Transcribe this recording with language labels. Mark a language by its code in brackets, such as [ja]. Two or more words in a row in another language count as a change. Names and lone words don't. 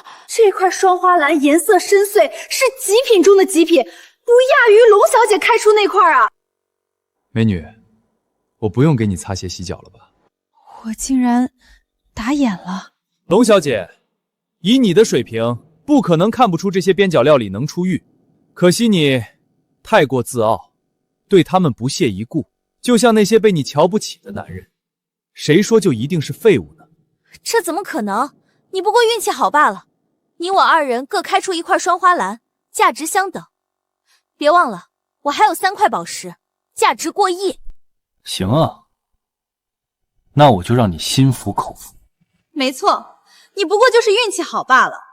[zh] 這塊雙花籃顏色深邃，是極品中的極品，不亞於龍小姐開出那塊啊！美女，我不用給你擦鞋洗腳了吧？我竟然打眼了。龍小姐，以你的水平，不可能看不出這些邊角料裡能出玉，可惜你太過自傲， 对他們不屑一顧，就像那些被你瞧不起的男人，誰說就一定是廢物呢？這怎麼可能？你不過運氣好罷了。你我二人各開出一塊雙花籃，價值相等。別忘了，我還有3塊寶石，價值過億。行啊，那我就讓你心服口服。沒錯，你不過就是運氣好罷了。